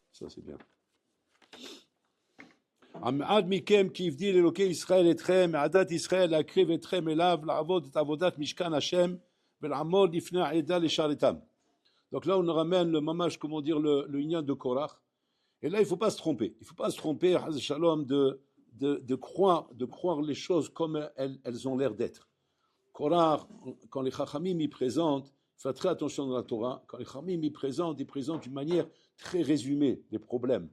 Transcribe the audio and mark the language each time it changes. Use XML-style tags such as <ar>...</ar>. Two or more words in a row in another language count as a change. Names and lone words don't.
<fr>Ça, c'est bien.</fr> <he>עד מכם כי הבדיל אלוקי ישראל אתכם מעדת ישראל להקריב אתכם אליו לעבוד את עבודת משכן השם ולעמוד לפני העדה לשרתם.</he> <fr>Donc là on ramène le mamash, comment dire, le ignan de Korach. Et là il ne faut pas se tromper. Il ne faut pas se tromper,</fr> <he>חס שלום,</he> <fr>de croire les choses comme elles ont l'air d'être. Korach, quand les Chachamim y présentent, faites très attention dans la Torah, quand les Chachamim y présentent, ils présentent d'une manière très résumée des problèmes.</fr>